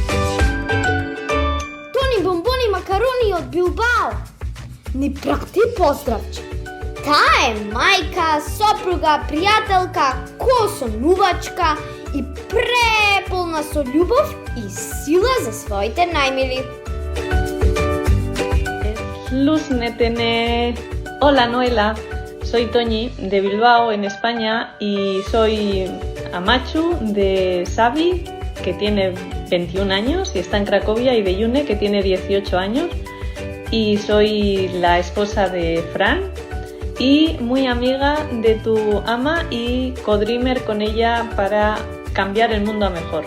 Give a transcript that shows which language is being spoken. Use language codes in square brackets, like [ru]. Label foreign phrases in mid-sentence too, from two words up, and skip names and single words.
[mk] Тони бомбони макарони од Билбао ни прати поздравче. Таа е мајка, сопруга, пријателка, косонувачка и преполна со љубов и сила за своите најмили. Lúsnetene. [es] Hola Noela, soy Toñi de Bilbao en España y soy amachu de Xavi, que tiene 21 años y está en Cracovia, y de Yune, que tiene 18 años, y soy la esposa de Fran y muy amiga de tu ama y co-dreamer con ella para cambiar el mundo a mejor.